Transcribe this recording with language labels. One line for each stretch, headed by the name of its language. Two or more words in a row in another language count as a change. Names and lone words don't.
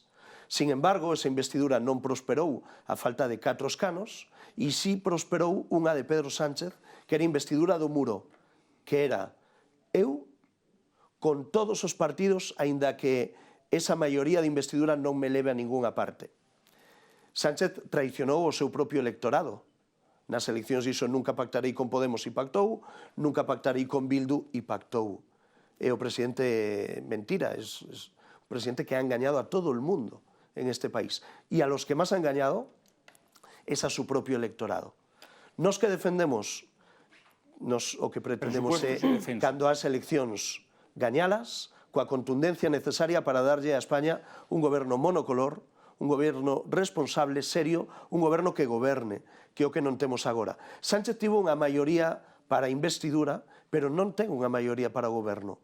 Galician: Sin embargo, esa investidura non prosperou a falta de 4 escanos, e si prosperou unha de Pedro Sánchez, que era investidura do muro, que era eu con todos os partidos, aínda que esa maioría de investidura non me leve a ningunha parte. Sánchez traicionou o seu propio electorado. Nas eleccións dixo nunca pactarei con Podemos e pactou, nunca pactarei con Bildu e pactou. É o presidente mentira, é o presidente
Spanish: que ha engañado a todo el mundo en este país. E a los que máis ha engañado es a su propio electorado.
Galician: Nos que defendemos, o que pretendemos é, cando as eleccións, gañalas coa contundencia necesaria para darlle a España un goberno monocolor, un goberno responsable, serio, un goberno que goberne, que é o que non temos agora. Sánchez tivo unha maioría para a investidura, pero non ten unha maioría para o goberno.